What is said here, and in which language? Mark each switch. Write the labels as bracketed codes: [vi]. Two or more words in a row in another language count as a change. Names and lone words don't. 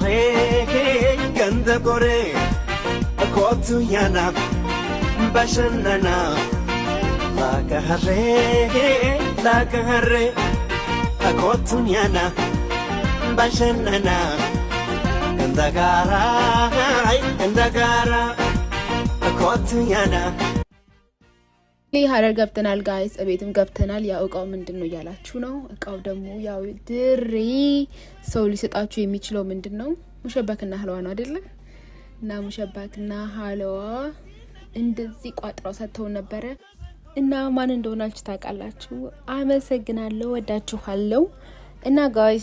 [am] kore otunyana bashanana la kahare akotunyana bashanana endagara akotunyana ሀረር ገብተናል ጋይስ። ቤትም ገብተናል። ያው እቃው ምንድነው ያላችሁ ነው። እቃው ደግሞ ያው ድሬ ሰው ሊሰጣችሁ የሚችለው ምንድነው ሙሸባክና ሀለዋ ነው አይደለ? እና ሙሸባክና ሀለዋ እንደዚህ ቋጥራው ሰጥተው ነበረ እና ማን እንደሆናችሁ ታውቃላችሁ። አመሰግናለሁ፣ ወዳችኋለሁ። እና ጋይስ